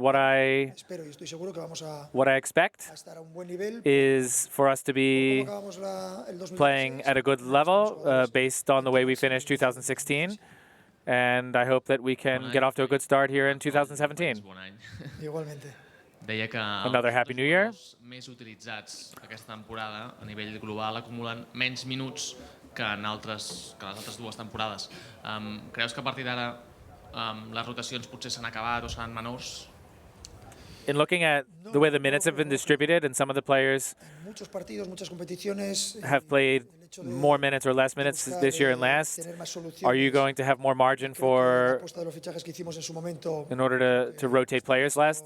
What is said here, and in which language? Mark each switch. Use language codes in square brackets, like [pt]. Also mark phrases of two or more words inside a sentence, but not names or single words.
[en] What I expect is for us to be playing at a good level based on the way we finished 2016. And I hope that we can get off to a good start here in 2017. Another Happy New Year. [ca] Més utilitzats aquesta temporada a nivell global acumulen menys minuts que en les altres dues temporades. Creus que a partir d'ara les rotacions potser s'han acabat o seran menors? [en] In looking at the way the minutes have been distributed, and some of the players have played more minutes or less minutes this year and last, are you going to have more margin for in order to rotate players less?